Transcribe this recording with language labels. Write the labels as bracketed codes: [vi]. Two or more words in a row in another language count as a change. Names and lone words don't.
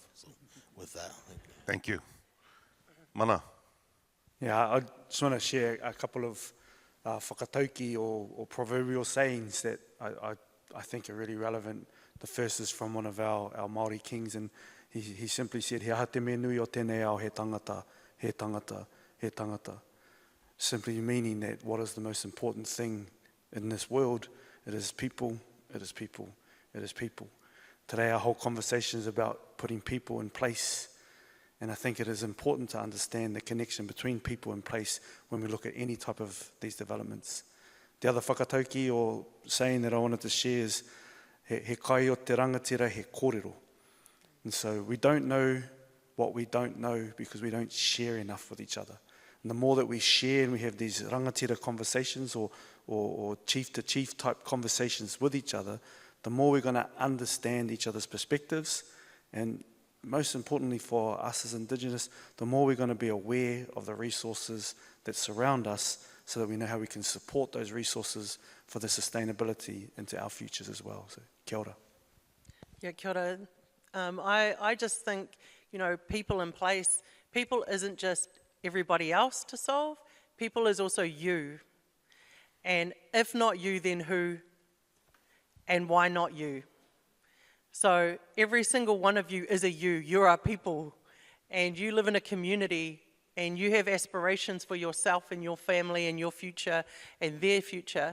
[en] So with that, Thank you. Mana. Yeah, I just want to share a couple of whakatauki or proverbial sayings that I think are really relevant. The first is from one of our Māori kings, and he simply said, [mi] he aha te me nui o tēnei ao he tangata, he tangata, he tangata. [en] Simply meaning that what is the most important thing in this world? It is people, it is people, it is people. Today our whole conversation is about putting people in place, and I think it is important to understand the connection between people and place when we look at any type of these developments. The other whakatauki or saying that I wanted to share is, [mi] he kai o te rangatira he kōrero. [en] And so we don't know what we don't know because we don't share enough with each other. And the more that we share and we have these rangatira conversations or chief-to-chief type conversations with each other, the more we're going to understand each other's perspectives, and most importantly for us as Indigenous, the more we're going to be aware of the resources that surround us so that we know how we can support those resources for the sustainability into our futures as well. So, [mi] kia ora. Yeah, kia ora. [en] I just think, people in place, people isn't just everybody else to solve, people is also you. And if not you, then who? And why not you? So every single one of you is a you. You are people, and you live in a community, and you have aspirations for yourself and your family and your future and their future.